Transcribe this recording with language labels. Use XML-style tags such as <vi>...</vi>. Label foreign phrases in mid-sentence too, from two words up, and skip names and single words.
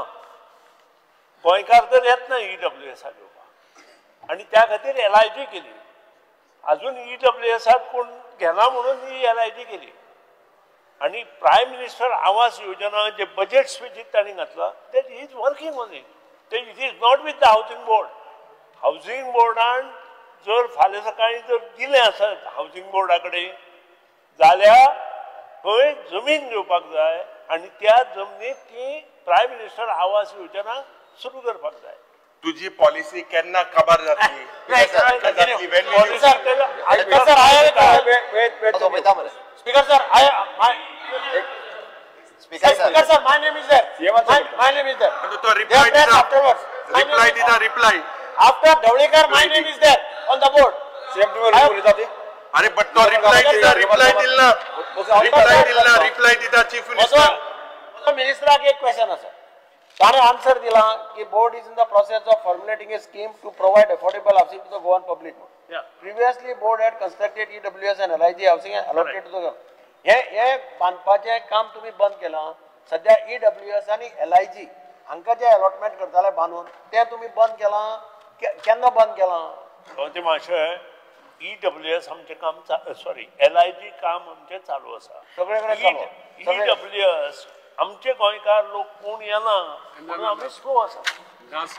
<kok>गोंयकार तर येत ना EWS घेवपाक आनी त्या खातीर LIG केली. अजून EWS कोण घेना म्हणून ही LIG केली. आणि प्रायम मिनिस्टर आवास योजना जे बजेट स्पीचीत तांणी घातला ते</kok> <en>is working on it. It is not with the housing board.</en> <kok>हावसिंग बोर्डान जर फाल्यां सकाळी जर दिलें आसत हावसिंग बोर्डा कडेन जाल्यार थंय जमीन घेवपाक जाय आनी त्या जमनीत ती प्रायम मिनिस्टर आवास योजना सुरू करपाक जाय. तुझी पॉलिसी केन्ना खबर जातली?</kok> <en>Speaker sir, Speaker sir, my name is there. My name is there.</en> <kok>तो reply</kok> <en>afterwards. Reply. After Dhawlikar, my name is there on the board.</en> <mr>CM तुम्ही बोलत होते. अरे but तो reply दिला</mr> <en>Chief Minister.</en> <kok>मिनिस्टरा एक क्वेश्चन आसा. ताणे आन्सर दिला की</kok> <en>board is in the process of formulating a scheme to provide affordable housing to the Goan public. Previously, board had constructed EWS and LIG housing and allocated to the.</en> <kok>हे बांधपाचे काम तुम्ही बंद केला. सध्या EWS आणि LIG हांका जे अलॉटमेंट करताले बांधून ते तुम्ही बंद केला. केन्ना बंद केला? सभापती महाशय, EWS आमचे काम LIG काम आमचे चालू आसा. सगळेकडे चालू. EWS आमचे गोंयकार लोक कोण येना म्हणून आमी स्लो आसा.</kok>